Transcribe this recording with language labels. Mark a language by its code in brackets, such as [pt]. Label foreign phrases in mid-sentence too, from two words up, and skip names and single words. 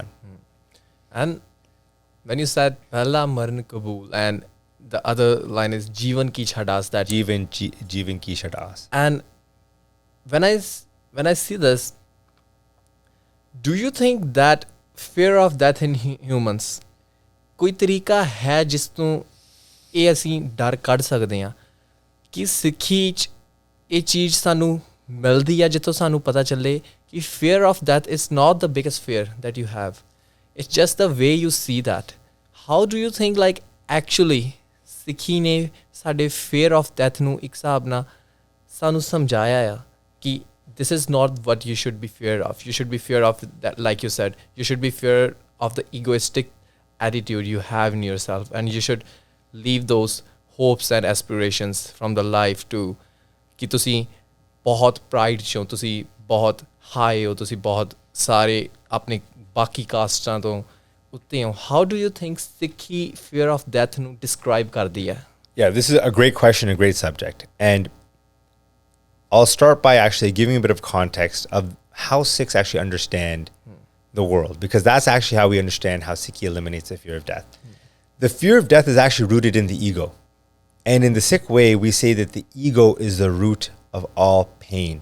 [en] And when you said [pa] ਪਹਿਲਾ ਮਰਣੁ ਕਬੂਲਿ, [en] and the other line is [pa] ਜੀਵਣ ਕੀ ਛਡਿ ਆਸ, [en] that [pa] ਜੀਵਣ ਕੀ ਛਡਿ ਆਸ. [en] And when I see this, do you think that fear of death in humans, [pa] ਕੋਈ ਤਰੀਕਾ ਹੈ ਜਿਸ ਤੋਂ ਇਹ ਅਸੀਂ ਡਰ ਕੱਢ ਸਕਦੇ ਹਾਂ ਕਿ ਸਿੱਖੀ 'ਚ ਇਹ ਚੀਜ਼ ਸਾਨੂੰ ਮਿਲਦੀ ਹੈ ਜਿੱਥੋਂ ਸਾਨੂੰ ਪਤਾ ਚੱਲੇ ਕਿ [en] fear of death is not the biggest fear that you have. It's just the way you see that. How do you think like actually [pa] ਸਿੱਖੀ ਨੇ ਸਾਡੇ [en] fear of death [pa] ਨੂੰ ਇੱਕ ਹਿਸਾਬ ਨਾਲ ਸਾਨੂੰ ਸਮਝਾਇਆ ਆ ਕਿ [en] this is not what you should be fear of. You should be fear of that, like you said, you should be fear of the egoistic attitude you have in yourself, and you should leave those hopes and aspirations from the life to [pa] ਕਿ ਤੁਸੀਂ ਬਹੁਤ pride 'ਚੋਂ ਤੁਸੀਂ ਬਹੁਤ high ਹੋ, ਤੁਸੀਂ ਬਹੁਤ ਸਾਰੇ ਆਪਣੇ ਬਾਕੀ ਕਾਸਟਾਂ ਤੋਂ ਉੱਤੇ ਹੋ. [en] How do you think ਸਿੱਖੀ fear of death ਨੂੰ describe [pa] ਕਰਦੀ ਹੈ? [en] Yeah, this is a great question, a great subject. And I'll start by actually giving a bit of context of how Sikhs actually understand the world, because that's actually how we understand how Sikhi eliminates the fear of death. The fear of death is actually rooted in the ego. And in the Sikh way, we say that the ego is the root of all pain.